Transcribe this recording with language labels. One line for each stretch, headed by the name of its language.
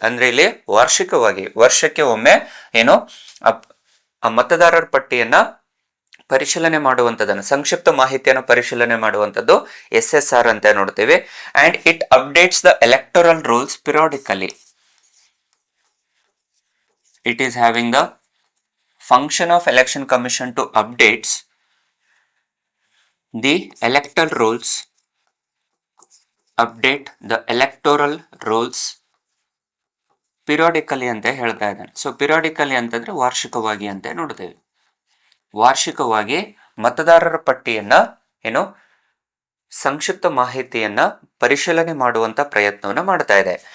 Kannada: ಅಂದ್ರೆ ಇಲ್ಲಿ ವಾರ್ಷಿಕವಾಗಿ ವರ್ಷಕ್ಕೆ ಒಮ್ಮೆ ಏನೋ ಆ ಮತದಾರರ ಪಟ್ಟಿಯನ್ನ ಪರಿಶೀಲನೆ ಮಾಡುವಂಥದ್ದನ್ನು, ಸಂಕ್ಷಿಪ್ತ ಮಾಹಿತಿಯನ್ನು ಪರಿಶೀಲನೆ ಮಾಡುವಂಥದ್ದು SSR ಅಂತ ನೋಡ್ತೀವಿ.
English: And it updates the electoral rolls periodically. It is having the function of election commission to updates the electoral rolls update the electoral rolls periodically
Kannada: ಅಂತ ಹೇಳ್ತಾ ಇದ್ದಾನೆ. ಸೊ ಪಿರಿಯಾಡಿಕಲಿ ಅಂತಂದ್ರೆ ವಾರ್ಷಿಕವಾಗಿ ಅಂತ ನೋಡ್ತೇವೆ. ವಾರ್ಷಿಕವಾಗಿ ಮತದಾರರ ಪಟ್ಟಿಯನ್ನ ಏನು ಸಂಕ್ಷಿಪ್ತ ಮಾಹಿತಿಯನ್ನ ಪರಿಶೀಲನೆ ಮಾಡುವಂತ ಪ್ರಯತ್ನವನ್ನ ಮಾಡ್ತಾ ಇದೆ.